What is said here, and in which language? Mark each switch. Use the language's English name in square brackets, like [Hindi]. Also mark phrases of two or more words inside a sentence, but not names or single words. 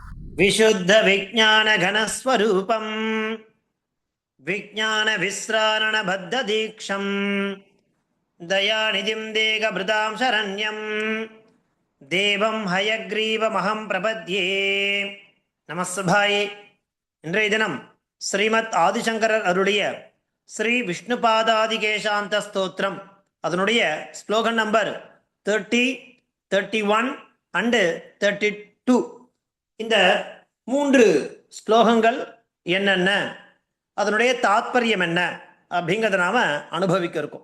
[Sanskrit] विशुद्ध विज्ञान घनस्वरूपम विज्ञान विस्रारण बद्ध दीक्षम दयानिधिं देहभृतां शरण्यं देवं हयग्रीवमहं प्रपद्ये நமஸ்தபாயே. [Tamil] இன்றைய தினம் ஸ்ரீமத் ஆதிசங்கரர் அருளிய ஸ்ரீ விஷ்ணுபாதாதிகேசாந்த ஸ்தோத்திரம் அதனுடைய ஸ்லோகன் நம்பர் 30, 31 அண்டு 32. இந்த 3 ஸ்லோகங்கள் என்னென்ன, அதனுடைய தாத்பரியம் என்ன அப்படிங்கிறத நாம அனுபவிக்க இருக்கோம்.